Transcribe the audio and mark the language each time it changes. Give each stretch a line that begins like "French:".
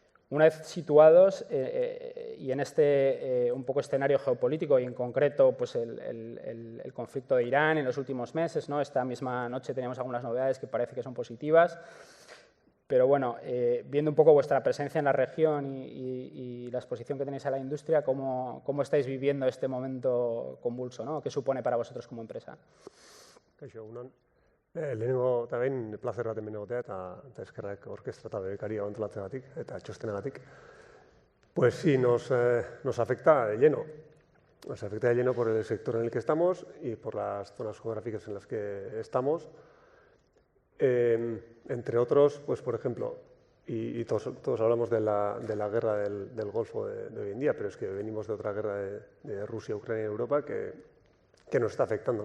Spanish: Una vez situados y en este un poco escenario geopolítico y en concreto pues el conflicto de Irán en los últimos meses, ¿no? Esta misma noche teníamos algunas novedades que parece que son positivas, pero bueno, viendo un poco vuestra presencia en la región y la exposición que tenéis a la industria, ¿cómo estáis viviendo este momento convulso, ¿no? ¿Qué supone para vosotros como empresa?
Basque: Kaixo, egunon. Lehenengo eta behin plazer bat hemen egotea eta eskerrak orkestra eta bebekaria antolatzeagatik eta txostenagatik.
Spanish: Pues sí, nos afecta de lleno. Nos afecta de lleno por el sector en el que estamos y por las zonas geográficas en las que estamos. Entre otros, pues por ejemplo, y todos hablamos de la guerra del Golfo de hoy en día, pero es que venimos de otra guerra de Rusia, Ucrania y Europa que nos está afectando.